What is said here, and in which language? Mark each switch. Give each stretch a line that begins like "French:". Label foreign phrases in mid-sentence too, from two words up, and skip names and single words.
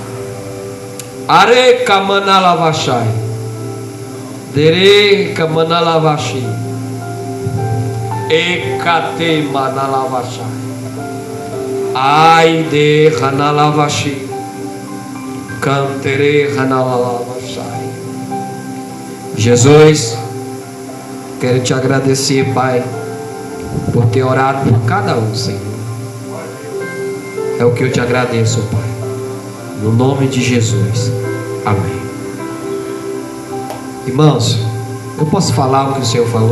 Portuguese: Are kamana lavashai. Dere kamana lavashi. Ekate mana lavashai. Ai de hanalavashi. Cantere hanalavashai. Jesus, quero te agradecer, Pai, por ter orado por cada um, Senhor. É o que eu te agradeço, Pai. No nome de Jesus. Amém. Irmãos, eu posso falar o que o Senhor falou?